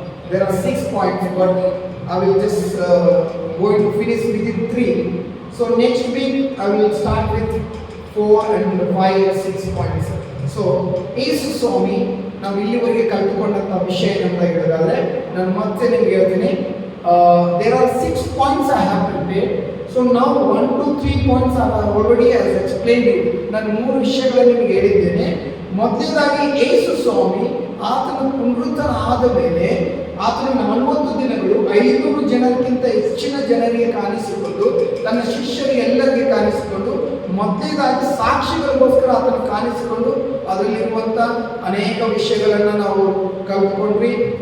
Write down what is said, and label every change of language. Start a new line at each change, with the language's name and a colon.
English: There are 6 points, but I will just going to finish within 3. So next week I will start with 4 and 5 or 6 points.
Kannada: So ಯೇಸು ಸ್ವಾಮಿ ನಾವು ಇಲ್ಲಿವರೆಗೆ ಕಲ್ತುಕೊಂಡಂಥ ವಿಷಯ ಅಂತ ಹೇಳಿದಾದ್ರೆ ನಾನು ಮತ್ತೆ ನಿಮ್ಗೆ ಹೇಳ್ತೀನಿ.
English: There are 6 points I have prepared. So now 1 to 3 points I have already has explained you.
Kannada: ನಾನು 3 ವಿಷಯಗಳನ್ನು ನಿಮಗೆ ಹೇಳಿದ್ದೇನೆ. ಮೊದಲನೇದಾಗಿ ಯೇಸು ಸ್ವಾಮಿ ಆತನ ಪುನರುತ್ಥಾನ ಆದ ಮೇಲೆ ಆತನ 40 ದಿನಗಳು 500 ಜನರಿಗಿಂತ ಹೆಚ್ಚಿನ ಜನರಿಗೆ ಕಾಣಿಸಿಕೊಂಡು ತನ್ನ ಶಿಷ್ಯರಿಗೆ ಎಲ್ಲರಿಗೆ ಕಾಣಿಸಿಕೊಂಡು ಮೊದಲನೇದಾಗಿ ಸಾಕ್ಷಿಗಳಿಗೋಸ್ಕರ ಆತನ ಕಾಣಿಸಿಕೊಂಡು ಅದರಲ್ಲಿರುವಂಥ ಅನೇಕ ವಿಷಯಗಳನ್ನು ನಾವು ಕಲ್ತ್ಕೊಂಡ್ವಿ.